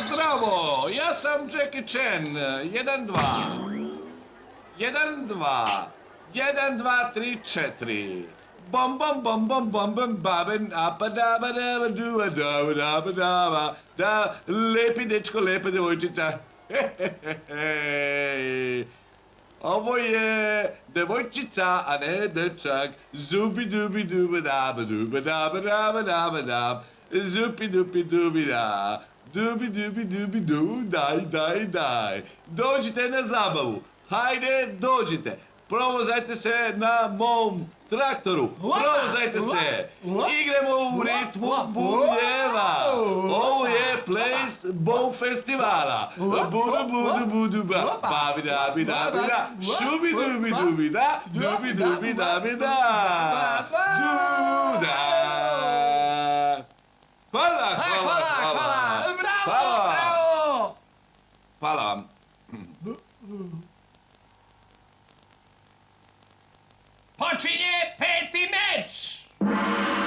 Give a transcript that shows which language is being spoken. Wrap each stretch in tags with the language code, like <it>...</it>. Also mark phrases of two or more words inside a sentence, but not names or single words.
<sr>Zdravo, ja sam Džeki Čen, 1-2. 1-2. 1-2-3-4. Bom bom bom bom bom bom baben apadaba daba duba daba daba daba da lepi dečko, lepa devojčica. Ovo je devojčica, a ne dečak. Zubi dubi duba daba duba daba daba daba dab. Zupi dupi dubi da. Dubi dubi dubi du, daj. Dođite na zabavu. Hajde, dođite. Provozajte se na mom traktoru. Provozajte se. Igramo u ritmu bubnjeva. Ovo je place bom festivala. Budu ba. Babi da bi da bi da. Šubi dubi dubi da. Dubi dubi da bi da. Du da. Hvala. Bravo! Hvala vam. Počinje peti meč!</sr>